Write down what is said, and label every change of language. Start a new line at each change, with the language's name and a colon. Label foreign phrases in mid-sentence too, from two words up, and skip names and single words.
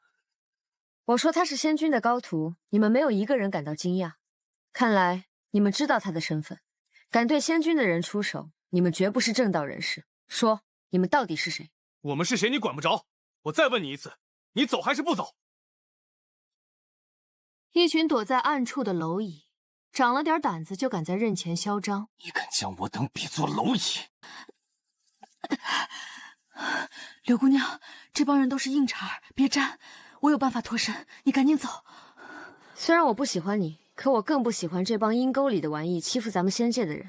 Chinese: 我說他是仙君的高徒，你們沒有一個人感到驚訝。看來你們知道他的身份，敢對仙君的人出手，你們絕不是正道人士。說，你們到底是誰？我們是誰你管不着。我再問你一次，你走還是不走？一群躲在暗處的螻蟻，長了點膽子就敢在刃前囂張。你敢將我等比作螻蟻？柳姑娘，這幫人都是硬茬，別沾，我有辦法脫身，你趕緊走。雖然我不喜歡你，可我更不喜歡這幫陰溝裡的玩意欺負咱們仙界的人。